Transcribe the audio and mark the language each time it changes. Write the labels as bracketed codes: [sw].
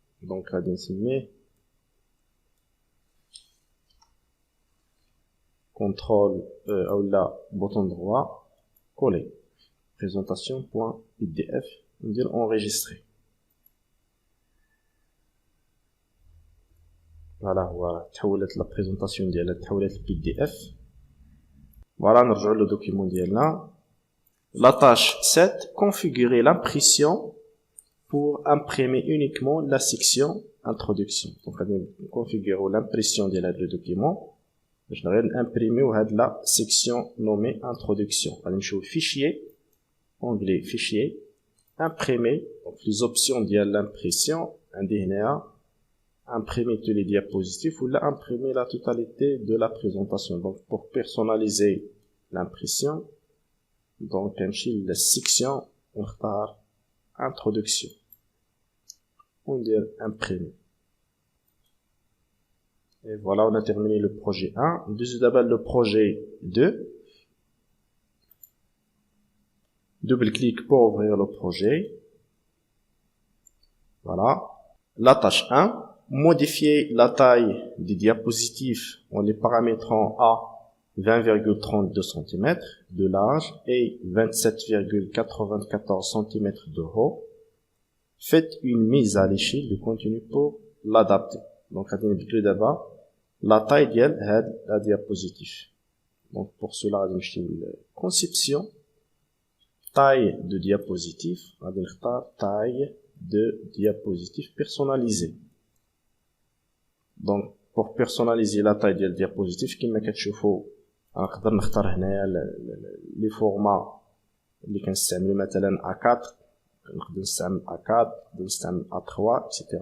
[fr] donc غادي نسميه contrôle ou la bouton droit coller présentation.pdf ندير enregistrer. [ar] فوالا هو تحولت لا بريزونطاسيون ديالها تحولت ل PDF. [fr] فوالا نرجعوا لو دوكيمون ديالنا. La tâche 7, configurer l'impression pour imprimer uniquement la section introduction. [ar] Donc غادي نكونفيغورو l'impression ديال هذا لو دوكيمون باش غير نامبريميو هاد لا سيكسيون نومي introduction. [fr] غادي نمشيو fichier onglet fichier imprimer. donc les options ديال l'impression عندي هنايا imprimer tous les diapositives ou imprimer la totalité de la présentation. Donc pour personnaliser l'impression, donc نمشي للسيكسيون ونختار introduction وندير imprimer. Et voilà, on a terminé le projet 1. D'abord le projet 2. Double-clic pour ouvrir le projet. Voilà. La tâche 1. Modifier la taille des diapositives en les paramétrant à 20,32 cm de large et 27,94 cm de haut. Faites une mise à l'échelle du contenu pour l'adapter. [ar] Donc, غادي نبدلو دابا la taille ديال هاد la diapositive. [fr] Donc, pour cela, غادي نمشيو ل conception, taille de diapositive, غادي نختار taille de diapositive personnalisée. [ar] Donc, pour personnaliser la taille ديال diapositive كما كتشوفوا نقدر نختار هنايا لي فورما اللي كنستعملو مثلا A4, نقدر نستعمل A4, نقدر نستعمل A3 etc.